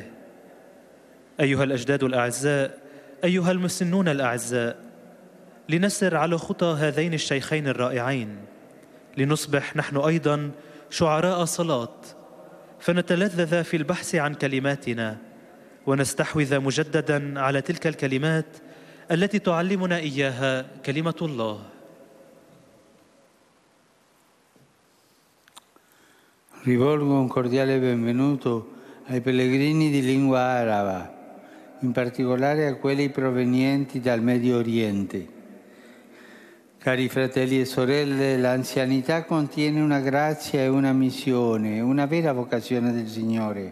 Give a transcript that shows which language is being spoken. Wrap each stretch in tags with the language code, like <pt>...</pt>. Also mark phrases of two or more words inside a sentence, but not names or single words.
<ar>أيها الأجداد الأعزاء، أيها المسنون الأعزاء، لنسر على خطى هذين الشيخين الرائعين، لنصبح نحن أيضا شعراء صلاة، فنتلذذ في البحث عن كلماتنا ونستحوذ مجددا على تلك الكلمات التي تعلمنا إياها كلمة الله.</ar> <it>Rivolgo un cordiale benvenuto ai pellegrini di lingua araba, in particolare a quelli provenienti dal Medio Oriente. Cari fratelli e sorelle, l'anzianità contiene una grazia e una missione, una vera vocazione del Signore.</it>